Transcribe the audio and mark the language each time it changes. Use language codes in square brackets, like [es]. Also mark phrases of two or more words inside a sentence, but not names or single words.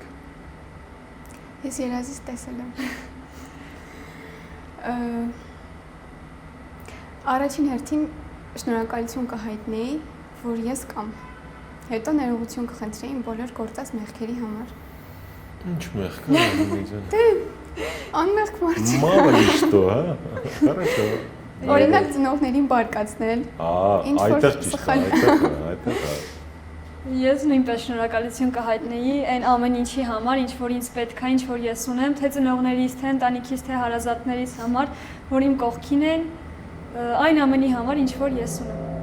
[hy] Ես երազից տեսել եմ։ Առաջին հերթին շնորհակալություն կհայտնեի, որ ես կամ հետո ներողություն կխնդրեի իմ բոլոր գործած մեղքերի համար։ Ինչ մեղք է, Աննա։ Դե անմեղք մարդ։ [ru] Մало ли что, հա։ Хорошо։ [hy] Օրինակ ծնողներին բարկացնել։ Այդտեղ ճիշտ է, այդտեղ է։ Ես նույնպես շնորհակալություն կհայտնեի այն ամեն ինչի համար, ինչ որ ինձ պետք է, ինչ որ ես ունեմ, թե ծնողներիս, թե ընտանիքիս, թե հարազատներիս համար, որ իմ կողքին են, այն ամենի համար, ինչ որ ես ունեմ։